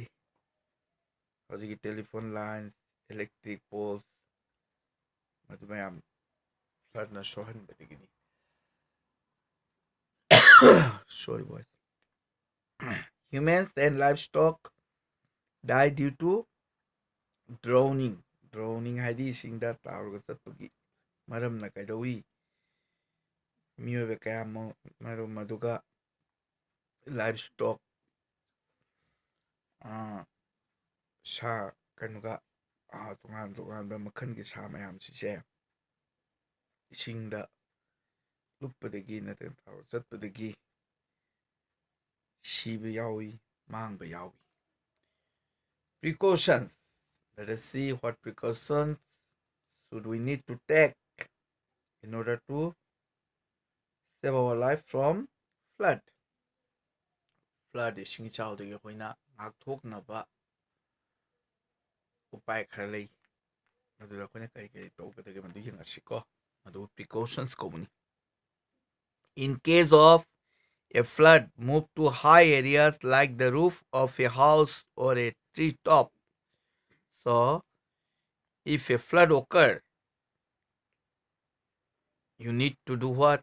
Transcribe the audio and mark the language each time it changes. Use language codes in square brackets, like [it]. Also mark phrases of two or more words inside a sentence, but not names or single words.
[mni] Hojiki [en] telephone lines, electric poles [mni] madu mayam flood na sohanba digini. [en] Sorry boys. Humans and livestock die due to drowning. [mni] Drowning haidi singda taruga satpagi maram na kaidawi miyobe kaya marum maduga livestock sa kanuga tungan makhan gi sa mayam sise isingda luppadagi naten taru satpadagi shiba yawi mangba yawi. [en] Precautions. Let us see what precautions should we need to take in order to save our life from flood. [mni] Flood ising chawdagi akoina ngakthoknaba upai khara lei. ꯑꯗꯨꯗ ꯑꯩꯈꯣꯏꯅ ꯀꯔꯤ ꯇꯧꯒꯗꯒꯦ ꯃꯗꯨ ꯌꯦꯡꯉꯁꯤꯀꯣ ꯃꯗꯨ ꯄ꯭ꯔꯤꯀꯣꯁꯟꯁ ꯀꯧꯕꯅꯤ. [en] In case of a flood, move to high areas like the roof of a house or a tree top. So, if a flood occurs, you need to do what?